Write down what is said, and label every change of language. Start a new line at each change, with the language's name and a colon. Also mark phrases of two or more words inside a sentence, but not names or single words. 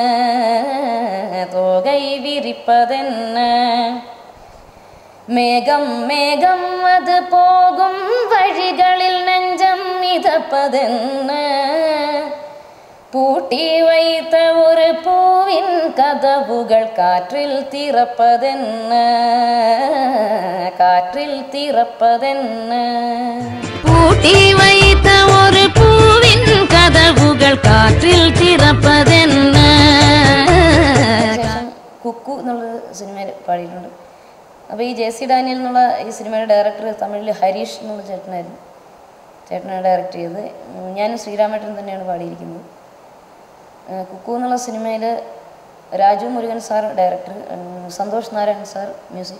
Tamil: தோகை விரிப்பதென்ன, மேகம் மேகம் அது போகும் வழிகளில் நெஞ்சம் மிதப்பதென்ன, பூட்டி வைத்த ஒரு பூவின் கதவுகள் காற்றில் திறப்பதென்ன, காற்றில் திறப்பதென்ன, பூட்டி வைத்த ஒரு பூவின் கதவுകൾ காற்றில் திறப்பதென்ன.
Malayalam: കുക്കു എന്നുള്ള സിനിമയിൽ പാടിയിട്ടുണ്ട്. അപ്പോൾ ഈ JC ഡാനിയൽ എന്നുള്ള ഈ സിനിമയുടെ ഡയറക്ടർ തമിഴിൽ ഹരീഷ് എന്നുള്ള ചേട്ടനായിരുന്നു. ചേട്ടനാണ് ഡയറക്റ്റ് ചെയ്തത്. ഞാനും ശ്രീരാമേട്ടൻ തന്നെയാണ് പാടിയിരിക്കുന്നത്. കുക്കു എന്നുള്ള സിനിമയിൽ രാജു മുരുകൻ സാർ ഡയറക്ടർ, സന്തോഷ് നാരായൺ സാർ മ്യൂസിക്.